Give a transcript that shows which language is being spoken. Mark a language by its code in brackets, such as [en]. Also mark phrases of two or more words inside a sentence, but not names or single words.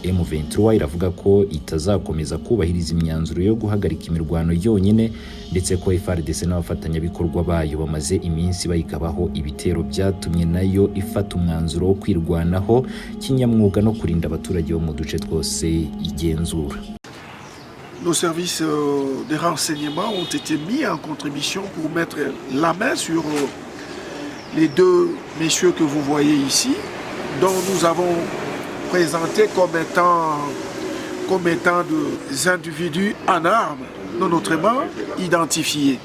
[rw] M23 iravuga ko itazakomeza kubahiriza imyanzuro yo guhagarika imirwano yonyine, ndetse ko FARDC n'abafatanyabikorwa bayo bamaze iminsi bayikabaho ibitero byatumye nayo ifata umwanzuro wo kwirwanaho kinyamwuga no kurinda abaturage bo mu duce twose igenzura. [fr] Nos services de renseignement ont été mis en contribution pour mettre la main sur les deux messieurs que vous voyez ici, dont nous avons présenté comme étant des individus en armes, non autrement identifiés.